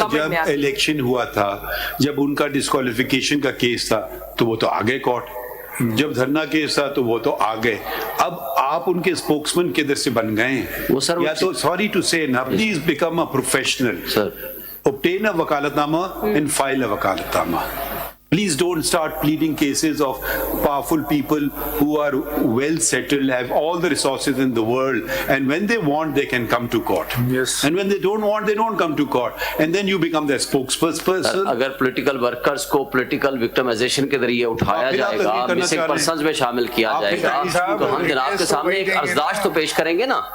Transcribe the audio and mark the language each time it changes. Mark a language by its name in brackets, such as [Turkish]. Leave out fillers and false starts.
[Urdu] جب الیکشن ہوا تھا, جب ان کا ڈسکوالیفیکیشن کا کیس تھا تو وہ تو آگے کورٹ, جب دھرنا کیس تھا تو وہ تو آگے. اب آپ ان کے اسپوکسمین کدھر سے بن گئے ہیں؟ یا تو [English] sorry to say نا, please become a professional, obtain a وکالت نامہ [Urdu] and file a وکالت نامہ. [English] Please don't start pleading cases of powerful people who are well settled, have all the resources in the world, and when they want, they can come to court. Yes. And when they don't want, they don't come to court. And then you become their spokesperson. [Urdu] اگر political workers کو political victimization کے ذریعے اٹھایا جائے گا, missing persons میں شامل کیا جائے گا, تو ہم جناب کے سامنے ایک عرضداشت تو پیش کریں گے نا.